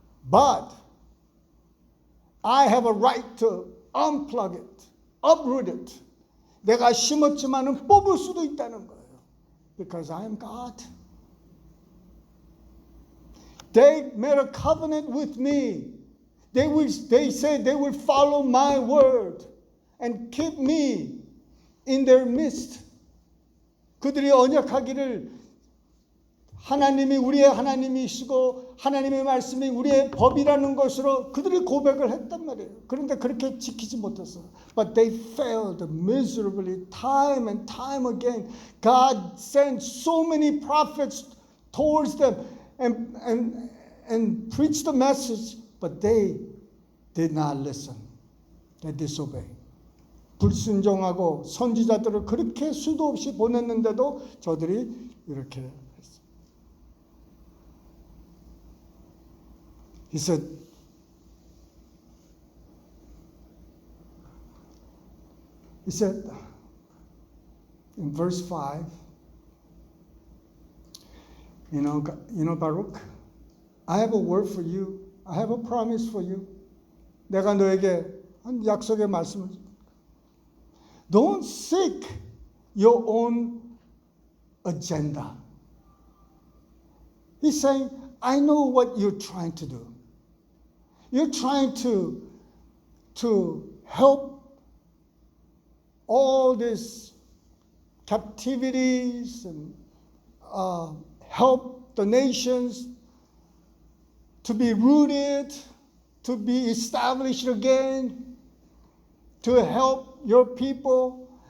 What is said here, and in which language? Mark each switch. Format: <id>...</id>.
<en>But I have a right to unplug it, uproot it.</en> <ko>내가 심었지만은 뽑을 수도 있다는 거예요.</ko> <en>Because I am God. They made a covenant with me. They said they will follow my word and keep me in their midst.</en> <ko>그들이 언약하기를 하나님이 우리의 하나님이시고 하나님의 말씀이 우리의 법이라는 것으로 그들이 고백을 했단 말이에요. 그런데 그렇게 지키지 못했어요.</ko> <en>But they failed miserably time and time again. God sent so many prophets towards them and preached the message, but they did not listen. They disobeyed.</en> <ko>불순종하고 선지자들을 그렇게 수도 없이 보냈는데도 저들이 이렇게 했어요.</ko> <en>He said, He said in verse 5, you know, Baruch, I have a word for you. I have a promise for you.</en> <ko>내가 너에게 한 약속의 말씀을.</ko> <en>Don't seek your own agenda. He's saying, I know what you're trying to do. You're trying to help all these captivities and help the nations to be rooted, to be established again, to help your people.</en>